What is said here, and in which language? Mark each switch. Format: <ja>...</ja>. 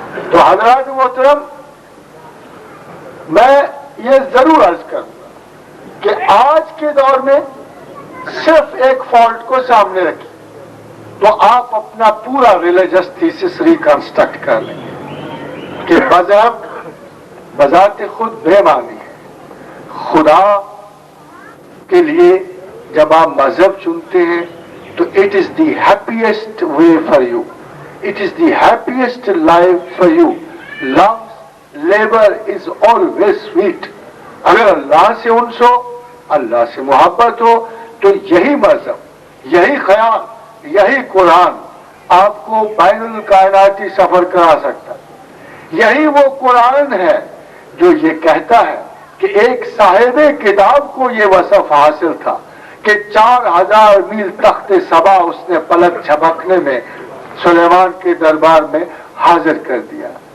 <ur>تو حضرات محترم، میں یہ ضرور عرض کروں گا کہ آج کے دور میں صرف ایک فالٹ کو سامنے رکھیں تو آپ اپنا پورا ریلیجس تھیسس ریکنسٹرکٹ کر لیں گے کہ مذہب بذات خود بے معنی ہے. خدا کے لیے جب آپ مذہب چنتے ہیں تو</ur> <en>It is the happiest way for you, it is the happiest life for you. Love's labor is always sweet.</en> <ur>اگر اللہ سے انس ہو، اللہ سے محبت ہو تو یہی مذہب، یہی خیال، یہی قرآن آپ کو بین الکائناتی سفر کرا سکتا ہے. یہی وہ قرآن ہے جو یہ کہتا ہے کہ ایک صاحب کتاب کو یہ وصف حاصل تھا کہ 4000 میل تخت سبا اس نے پلک جھپکنے میں سلیمان کے دربار میں حاضر کر دیا.</ur>